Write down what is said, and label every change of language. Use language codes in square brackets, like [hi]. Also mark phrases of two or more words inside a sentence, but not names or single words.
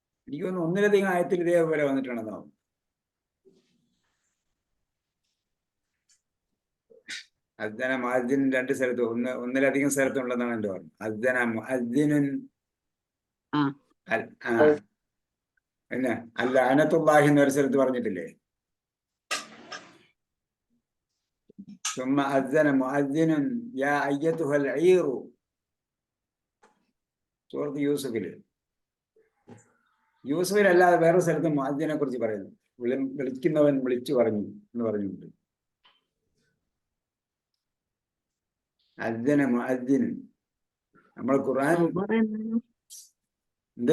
[ml] എനിക്ക് തോന്നുന്നു ഒന്നിലധികം ആയത്തിൽ ഇതേപോലെ വന്നിട്ടുണ്ടെന്നോ. [ar] أذن مؤذن [ml] രണ്ട് സ്ഥലത്ത് ഒന്നിലധികം സ്ഥലത്തുണ്ടെന്നാണ് എൻ്റെ ഓർമ്മ. [ar] أذن مؤذن [ml] പിന്നെ അൽഅനത്തുല്ലാഹി എന്നൊരു സ്ഥലത്ത് പറഞ്ഞിട്ടില്ലേ? [ar] ثم أذن مؤذن يا أيتها العير. [ml] സൂറത്ത് യൂസുഫിലല്ലാതെ വേറെ സ്ഥലത്ത് മുഅദ്ദിനെ കുറിച്ച് പറയുന്നു. വിളിക്കുന്നവൻ വിളിച്ചു പറഞ്ഞു എന്ന് പറഞ്ഞിട്ടുണ്ട്. [ar] أذن مؤذن [ml] നമ്മൾ ഖുർആൻ എന്ത്